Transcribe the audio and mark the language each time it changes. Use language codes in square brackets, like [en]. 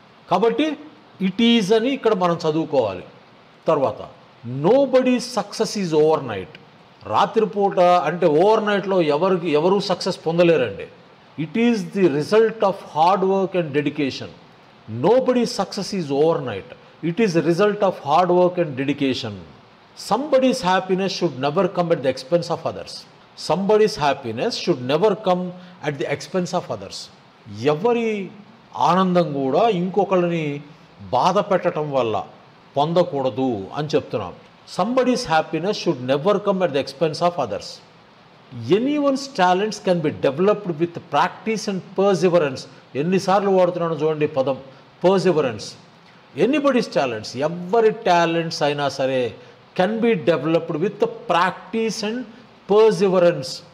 [te] కాబట్టి [en] it is [te] అని ఇక్కడ మనం చదువుకోవాలి. తర్వాత [en] Nobody success is overnight. [te] రాత్రిపూట అంటే ఓవర్ నైట్లో ఎవరు success పొందలేరండి. [en] It is the result of hard work and dedication. Nobody success is overnight, it is the result of hard work and dedication. Somebody's happiness should never come at the expense of others. Somebody's happiness should never come at the expense of others. [te] ఎవరి ఆనందం కూడా ఇంకొకరిని బాధ పెట్టడం వల్ల పొందకూడదు అని చెప్తున్నాం. [en] Somebody's happiness should never come at the expense of others. Anyone's talents can be developed with practice and perseverance. [te] ఎన్నిసార్లు వాడుతున్నాను చూడండి పదం [en] perseverance. Anybody's talents, [te] ఎవరి టాలెంట్స్ అయినా సరే [en] Can be developed with practice and perseverance.